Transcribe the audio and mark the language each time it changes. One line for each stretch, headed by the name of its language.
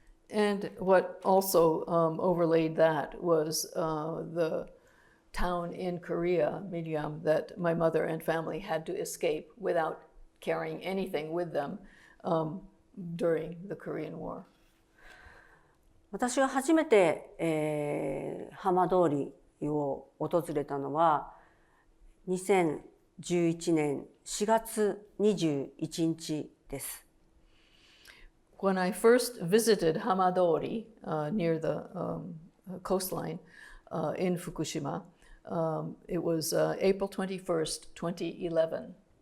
English: And what also overlaid that was the town in Korea, Miriam, that my mother and family had to escape without carrying anything with them during the Korean War.
Japanese: 私が初めて、浜通りを訪れたのは2011年4月21日です。
English: When I first visited Hamadori near the coastline in Fukushima, it was April 21st, 2011.